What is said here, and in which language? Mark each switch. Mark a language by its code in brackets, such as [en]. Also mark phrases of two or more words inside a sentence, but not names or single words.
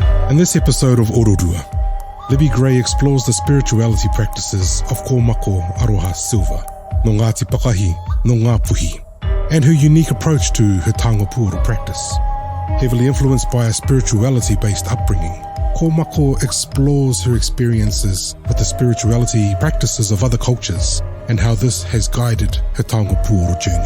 [en] In this episode of Ororua, Libby Gray explores the spirituality practices of Komako Silver, [mi] no Ngāti Pakahi, no Ngā Puhi, [en] and her unique approach to her Taonga Pūoro practice. Heavily influenced by a spirituality-based upbringing, Komako explores her experiences with the spirituality practices of other cultures and how this has guided her Taonga Pūoro journey.